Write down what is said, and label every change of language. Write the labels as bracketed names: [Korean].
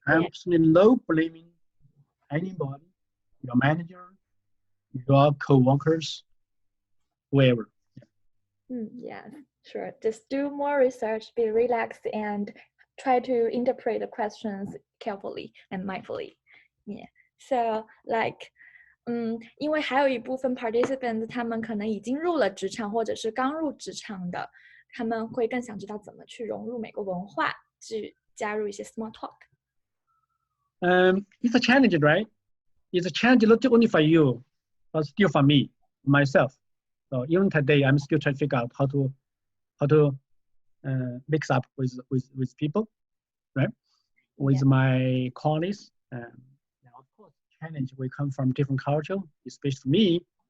[English] Absolutely no blaming anybody, your manager, your co-workers, whoever. Yeah, sure. Just do more research, be relaxed, and try to interpret the questions carefully and mindfully. Yeah. So like, [Chinese] 因为还有一部分 participants 他们可能已经入了职场或者是刚入职场的，他们会更想知道怎么去融入美国文化，去加入一些 small talk. [English] It's a challenge, right? It's a challenge not only for you, but still for me, myself. So even today, I'm still trying to figure out how to mix up with people, right? With my colleagues. Now, of course, challenge will come from different culture, especially me.